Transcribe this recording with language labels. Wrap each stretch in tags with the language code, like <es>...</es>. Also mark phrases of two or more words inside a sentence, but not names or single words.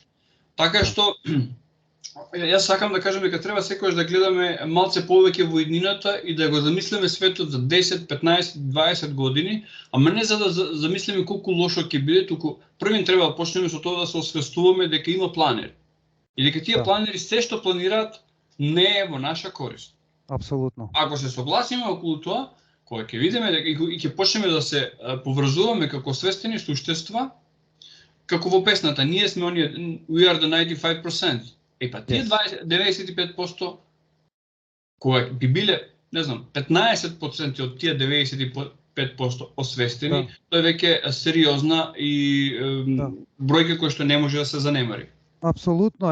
<mk>Така што јас сакам да кажам дека треба секогаш да гледаме малце повеќе во иднината и да го замислиме светот за 10, 15, 20 години, ама не за да замислиме колку лошо ќе биде, туку првен треба да почнеме со тоа да се освестуваме дека има планери. И дека тие планери се што планираат не е во наша корист. Апсолутно. Ако се согласиме околу тоа, кога ќе видиме дека и ќе почнеме да се поврзуваме како свестени суштества, како во песната, ние сме оние</mk> <en>we are the 95%.</en> <mk>Епа, тие 95%, кога би биле, не знам, 15% од тие 95% освестени, тоа е веќе сериозна и бројка која што не може да се занемари. Апсолутно.</mk>